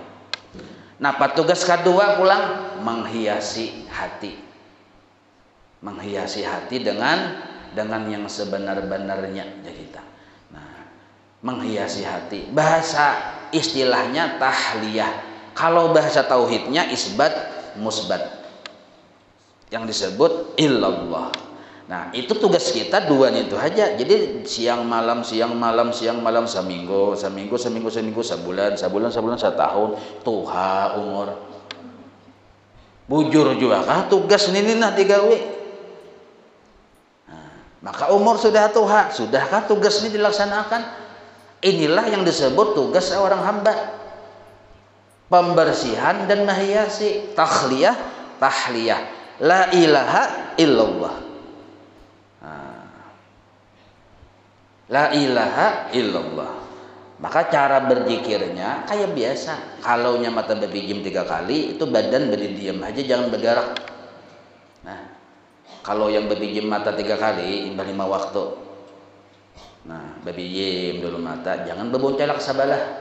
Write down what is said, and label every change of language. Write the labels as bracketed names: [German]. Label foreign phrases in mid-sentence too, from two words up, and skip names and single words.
[Indonesian] Nah, tugas kedua pulang menghiasi hati, menghiasi hati dengan yang sebenar-benarnya ya kita. Menghiasi hati, bahasa istilahnya tahliyah. Kalau bahasa tauhidnya [Arabic] isbat musbat, [Indonesian] yang disebut illallah. Nah, itu tugas kita dua itu aja. Jadi siang malam seminggu, sebulan setahun, tuha umur. [Banjar] Bujur juga kah tugas ini nah digawe. Nah, maka umur sudah tuha, [Indonesian] sudahkah tugas ini dilaksanakan? Inilah yang disebut tugas seorang hamba, pembersihan dan menghiasi, takhliyah, tahliyah, [Arabic] la ilaha illallah. La ilaha illallah. [Indonesian] Maka cara berzikirnya kayak biasa. Kalau mata berpijim 3 kali, itu badan berdiam aja, jangan bergerak. Nah, kalau yang berpijim mata 3 kali, imbal 5 waktu. [Banjar] Nah, babiyim dulu mata, jangan berboncelak sabalah.